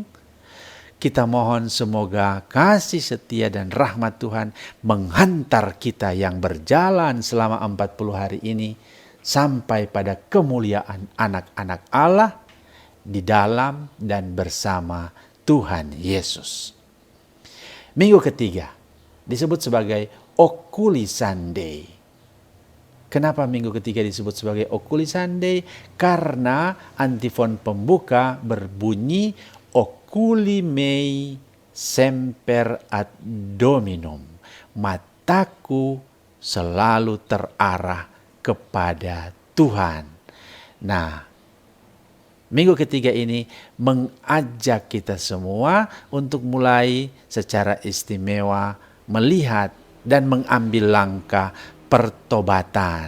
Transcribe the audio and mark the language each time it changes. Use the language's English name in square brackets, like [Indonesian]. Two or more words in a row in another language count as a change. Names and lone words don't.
[Indonesian] Kita mohon semoga kasih setia dan rahmat Tuhan menghantar kita yang berjalan selama 40 hari ini sampai pada kemuliaan anak-anak Allah di dalam dan bersama Tuhan Yesus. Minggu ketiga disebut sebagai Oculi Sunday. Kenapa minggu ketiga disebut sebagai Oculi Sunday? Karena antifon pembuka berbunyi [Latin] Oculi mei semper ad Dominum. [Indonesian] Mataku selalu terarah kepada Tuhan. Nah, minggu ketiga ini mengajak kita semua untuk mulai secara istimewa melihat dan mengambil langkah pertobatan.